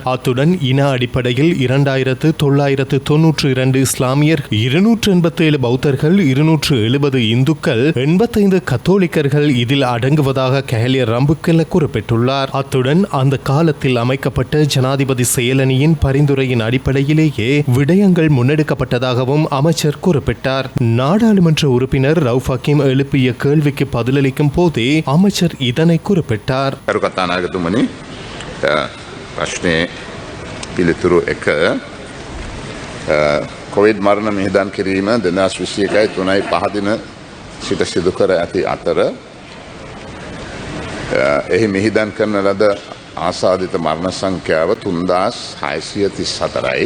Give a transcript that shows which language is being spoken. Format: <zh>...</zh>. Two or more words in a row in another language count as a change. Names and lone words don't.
<ta>அத்துடன் இன அடிப்படையில் 2992 இஸ்லாமியர், 287 பௌத்தர்கள், 270 இந்துக்கள், 85 கத்தோலிக்கர்கள் இதில் அடங்குவதாக கெஹலிய ரம்புக்வெல குறிப்பிட்டுள்ளார். அத்துடன் அந்த காலத்தில் அமைக்கப்பட்ட ஜனாதிபதி செயலணியின் பரிந்துரையின் அடிப்படையிலேயே விடயங்கள் முன்னெடுக்கப்பட்டதாகவும் அமைச்சர் குறிப்பிட்டார். நாடாளுமன்ற உறுப்பினர் ரவுஃப் ஹக்கீம் எழுப்பிய கேள்விக்கு பதிலளிக்கும் போதே அமைச்சர் இதனை குறிப்பிட்டார்.</ta> <si>කොවිඩ් මරණ මිහිදන් කිරීම 2021 3 දින සිට සිදු කර ඇති අතර එහි මිහිදන් කරන ලද ආසාදිත මරණ සංඛ්‍යාව 3634යි.</si>